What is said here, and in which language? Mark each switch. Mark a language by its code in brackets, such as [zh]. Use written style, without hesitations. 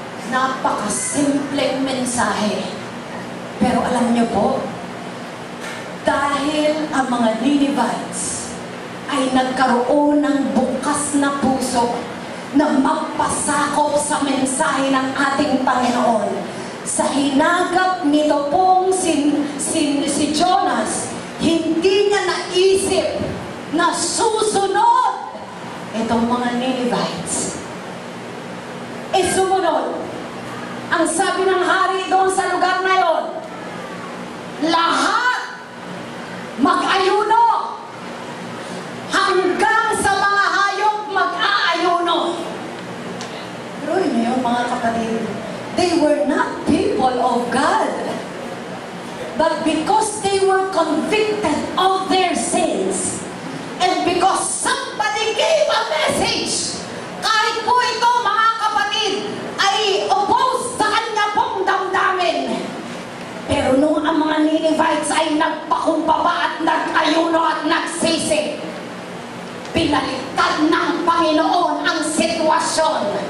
[tl] Napakasimpleng mensahe. Pero alam niyo po, dahil ang mga Ninevites ay nagkaroon ng bukas na puso na magpasakop sa mensahe ng ating Panginoon, sa hinagap nito pong si Jonas, hindi niya naisip na susunod itong mga Ninevites. Sumunod. Ang sabi ng hari doon sa lugar na yon, lahat mag-ayuno. Hanggang sa mga hayop mag-aayuno. Pero yun yun, mga kapatid, [en] they were not people of God. But because they were convicted of their sins, and because somebody gave a message, [tl] kahit po ito, mga kapatid, ay opposed sa kanya pong damdamin. Pero nung ang mga Ninevites ay nagpakumbaba at nag-ayuno at nagsisi, pinaliktad ng Panginoon ang sitwasyon.